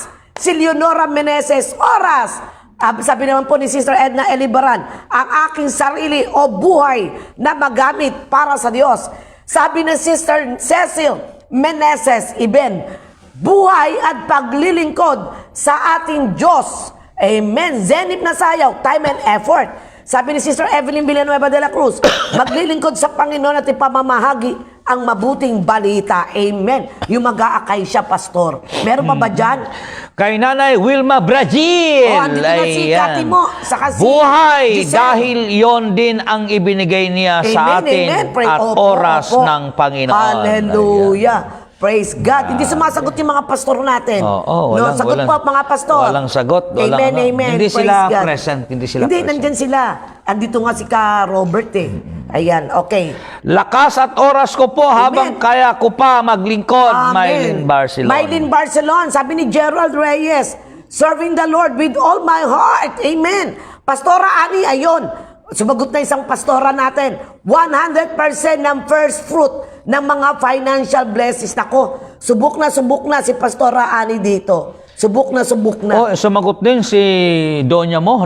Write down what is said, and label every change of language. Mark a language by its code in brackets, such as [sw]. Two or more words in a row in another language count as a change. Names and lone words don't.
[tl] Si Leonora Meneses, oras! Sabi naman po ni Sister Edna Elibaran, ang aking sarili o buhay na magamit para sa Diyos. Sabi ni Sister Cecil Meneses Iben, buhay at paglilingkod sa ating Diyos. Amen. Zenith na sayaw, [en] time and effort. [tl] Sabi ni Sister Evelyn Villanueva de la Cruz, maglilingkod sa Panginoon at ipamamahagi ang mabuting balita. Amen. Yung mag-aakay siya, Pastor. Meron pa ba dyan? Kay Nanay Wilma Brazil. Andito na si Kati mo. Saka si Buhay, Giselle. dahil yon din ang ibinigay niya sa atin Pray, at oras ng Panginoon. [en] Hallelujah. Praise God. [tl] Hindi sumasagot yung mga pastor natin. Walang, sagot po mga pastor. Walang sagot. Amen, amen. Hindi Praise sila God. present. Hindi, nandyan sila. Andito nga si Ka Robert eh. Ayan, okay. Lakas at oras ko po habang kaya ko pa maglingkod. Mylene Barcelona. Mylene Barcelona. Sabi ni Gerald Reyes, [en] serving the Lord with all my heart. [tl] Amen. Pastora Ani, ayon. Sumagot na isang pastora natin. 100% ng [en] first fruit [tl] ng mga [en] financial blessings. [tl] Nako, subok na si Pastora Ani dito. Subok na. Sumagot din si Donya mo.